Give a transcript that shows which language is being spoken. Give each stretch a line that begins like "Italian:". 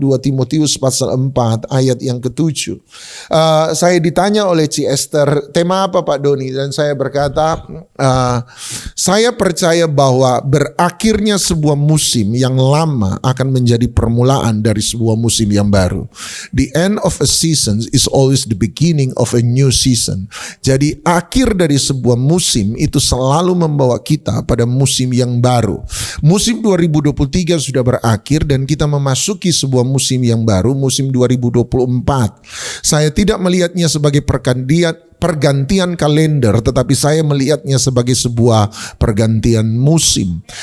Indonesian: 2 Timotius pasal 4 ayat yang ke-7. Saya ditanya oleh Ci Esther, tema apa Pak Doni? Dan saya berkata, saya percaya bahwa berakhirnya sebuah musim yang lama akan menjadi permulaan dari sebuah musim yang baru.
English: The end of a season is always the beginning of a new season.
Indonesian: Jadi akhir dari sebuah musim itu selalu membawa kita pada musim yang baru. Musim 2023 sudah berakhir dan kita memasuki sebuah musim yang baru, musim 2024. Saya tidak melihatnya sebagai pergantian kalender, tetapi saya melihatnya sebagai sebuah pergantian musim.